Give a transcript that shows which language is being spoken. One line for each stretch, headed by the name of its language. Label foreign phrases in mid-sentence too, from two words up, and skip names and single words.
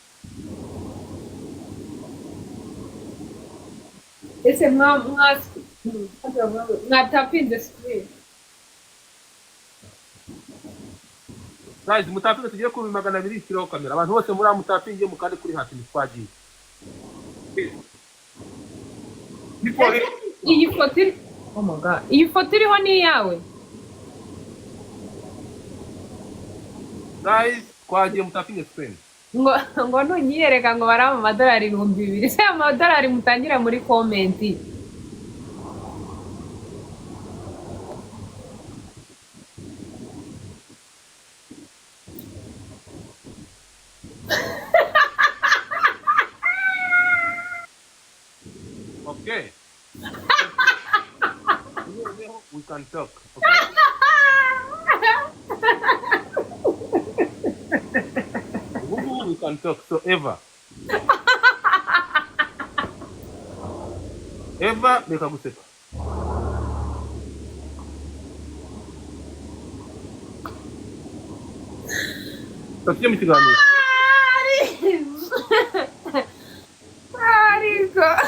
Kinyarwanda: Ese mwatapinze screen. Guys, mutapinge tugiye ku 200 kilo kamera. Abantu bose muri mutapinge mukande kuri hati twagiye. Iyi foto
English: oh my god.
Kinyarwanda: Iyi foto iriho ni yawe. Guys, twagiye mutapinge screen. ngo nunyiyereka ngo barama amadolari 2,000 se amadolari mutangira muri komenti.
English: Okay. We can talk. Okay. We can talk. So Eva.
Kinyarwanda: Eva, reka guseka. Tatiye mu kiganiro. Ariko.